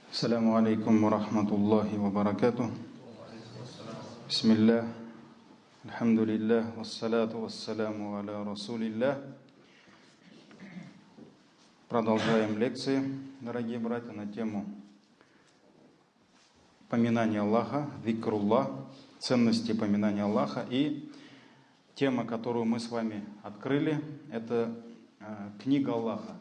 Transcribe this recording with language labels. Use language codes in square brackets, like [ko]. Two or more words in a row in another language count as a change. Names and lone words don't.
[ar] السلام عليكم ورحمة الله وبركاته. بسم الله، الحمد لله، والصلاة والسلام على رسول الله. [ru] Продолжаем лекции, дорогие братья, на тему поминания Аллаха, зикруллах, ценности поминания Аллаха. И тема, которую мы с вами открыли, это книга Аллаха.